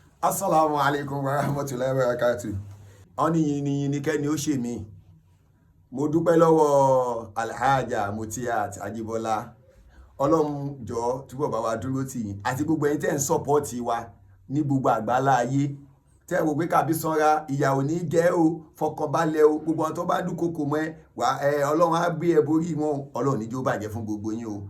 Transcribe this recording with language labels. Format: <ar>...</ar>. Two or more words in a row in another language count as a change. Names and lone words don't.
<ar>السلام عليكم ورحمة الله وبركاته.</ar> <yo>Oni yini kẹ́ni ó ṣe mí. Mo dúpẹ́ lọ́wọ́ Alhaja Mutiyat Ajibola. Ọlọ́run jọ̀ọ́ túbọ̀ bá wa dúró tì yín àti gbogbo ẹ̀yin tẹ́ ń support wa ní gbogbo àgbálá ayé. Tẹ́ wò pé kábí sanra ìyà ò ní jẹ o, fọkànbalẹ̀ o, gbogbo àwọn tó bá dúnkokò mọ́ ẹ wà Ọlọ́run á gbé ẹ borí wọn, Ọlọ́run ní jó bàjẹ́ fún gbogbo yín o.</yo>